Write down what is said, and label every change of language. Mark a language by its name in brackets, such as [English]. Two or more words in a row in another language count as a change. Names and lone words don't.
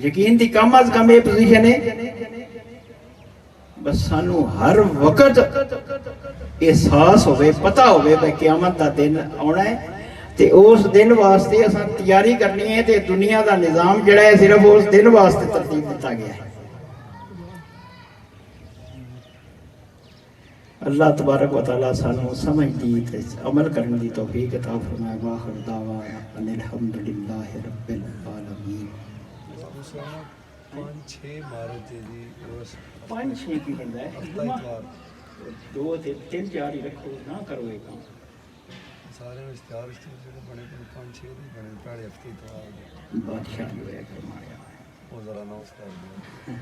[Punjabi] یقین دی کم از کم یہ پوزیشن ہے بس سانوں ہر وقت احساس ہووے، پتہ ہووے بھائی قیامت دا دن آنا ہے تے اس دن واسطے اساں تیاری کرنی ہے. تے دنیا دا نظام جیہڑا ہے صرف اس دن واسطے ترتیب دتا گیا ہے. اللہ تبارک و تعالیٰ سانوں سمجھ دی تے عمل کرنے کی توفیق عطا فرمائے. [Arabic] وآخر دعوانا أن الحمد لله رب العالمين. [Punjabi] 5-6 مارچ جی اس 5-6 کی بنتا ہے, ہفتہ اتوار [Urdu] 2-3-4 ہی رکھو نا کرو یہ کام. [Punjabi] سارے اشتہار جو بنے 5-6 دن بنے پہلے ہفتے اتوار [Urdu] بادشاہ جو ہے فرمایا وہ ذرا نوس کر دیا.